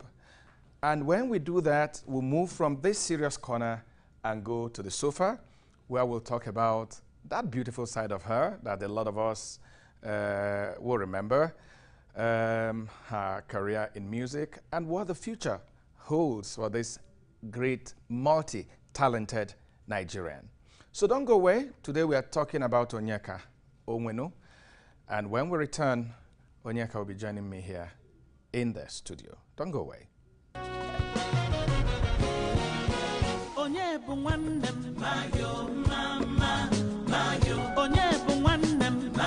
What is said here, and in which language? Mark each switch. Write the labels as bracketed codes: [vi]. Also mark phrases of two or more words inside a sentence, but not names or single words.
[en] And when we do that, we'll move from this serious corner and go to the sofa, where we'll talk about that beautiful side of her that a lot of us will remember, her career in music, and what the future holds for this great, multi-talented Nigerian. So don't go away. Today we are talking about Onyeka Onwenu. And when we return, Onyeka will be joining me here in the studio. Don't go away. [ig] Onye bu nwannem mayo mama mayo onye bu nwannem